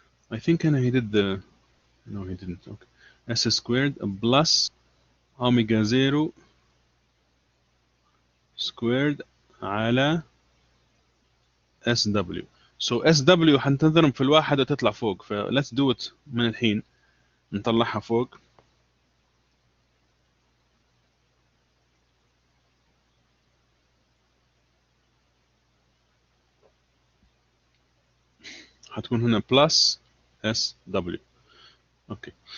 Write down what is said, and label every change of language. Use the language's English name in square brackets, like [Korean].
[English] I think he did the no he didn't. Okay. S squared plus omega 0 squared على SW. [Arabic] So SW حنتضرب في الواحد وتطلع فوق. ف [English] let's do it [Arabic] من الحين. نطلعها فوق. حتكون هنا [English] plus SW. Okay.